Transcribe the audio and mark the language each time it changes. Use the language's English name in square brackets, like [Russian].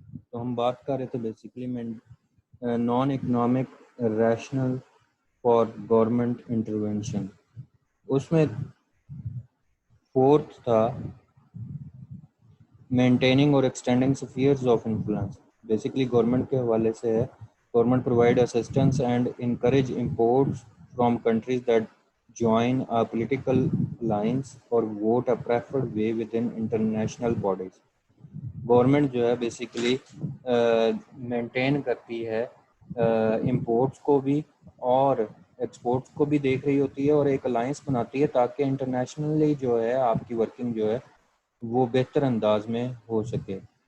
[Urdu] تو ہم بات کر رہے تھے basically non economic rational for government intervention. اس میں فورتھ تھا مینٹیننگ اور extending اسفیئرز of influence. Basically government کے حوالے سے ہے. [English] Government provide assistance and encourage imports from countries that join a political alliance or vote a preferred way within international bodies. [Urdu] Government جو ہے basically maintain کرتی ہے امپورٹس کو بھی اور ایکسپورٹس کو بھی دیکھ رہی ہوتی ہے اور ایک الائنس بناتی ہے تاکہ انٹرنیشنلی جو ہے آپ کی ورکنگ جو ہے وہ بہتر انداز میں ہو سکے.